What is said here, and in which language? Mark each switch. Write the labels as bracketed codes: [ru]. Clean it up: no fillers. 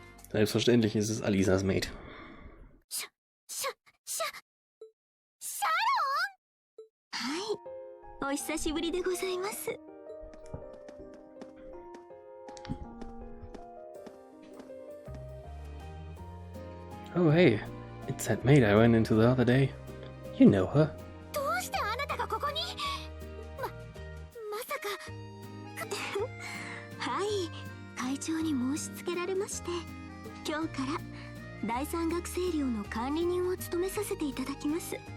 [de] Selbstverständlich ist es Alisas Mate. [ja] シャロン。はい、お久しぶりでございます。 [en] Oh hey, it's that maid I ran into the other day. You know her. [ja] どうしてあなたがここに？まさか。はい、会長に申し付けられまして、今日から第三学生寮の管理人を務めさせていただきます。